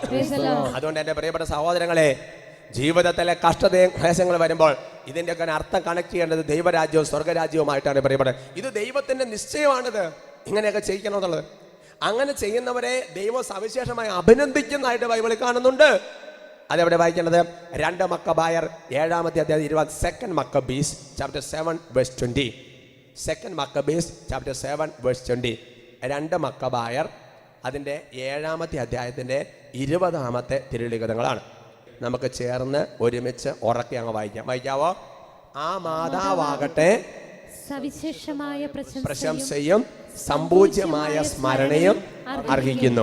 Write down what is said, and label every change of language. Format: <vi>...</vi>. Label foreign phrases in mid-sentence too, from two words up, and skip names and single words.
<ml>അതുകൊണ്ട് എൻ്റെ പ്രിയപ്പെട്ട സഹോദരങ്ങളെ, ജീവിതത്തിലെ കഷ്ടതയും ക്ലേശങ്ങളും വരുമ്പോൾ ഇതിൻ്റെയൊക്കെ അർത്ഥം കണക്ട് ചെയ്യേണ്ടത് ദൈവരാജ്യവും സ്വർഗരാജ്യവുമായിട്ടാണ് പറയപ്പെടുന്നത്. ഇത് ദൈവത്തിന്റെ നിശ്ചയമാണിത്, ഇങ്ങനെയൊക്കെ ചെയ്യിക്കണമെന്നുള്ളത്. അങ്ങനെ ചെയ്യുന്നവരെ ദൈവം സവിശേഷമായി അഭിനന്ദിക്കുന്നതായിട്ട് ബൈബിളിൽ കാണുന്നുണ്ട്. അതെവിടെ വായിക്കേണ്ടത്? 2 മക്കബായർ 7-ാമത്തെ അധ്യായം</ml> <en>2 Maccabees chapter 7 verse 20. 2 Maccabees chapter 7 verse 20.</en> <ml>2 മക്കബായർ അതിൻ്റെ 7-ാമത്തെ അധ്യായത്തിൻ്റെ 20-ാമത്തെ തിരുലിഖിതങ്ങളാണ്. നമുക്ക് ചേർന്ന് ഒരുമിച്ച് ഉറക്കെ അങ്ങ് വായിക്കാവോ? ആ മാതാവാകട്ടെ സവിശേഷമായ പ്രശംസയും സമ്പൂജ്യമായ സ്മരണയും അർഹിക്കുന്നു.</ml>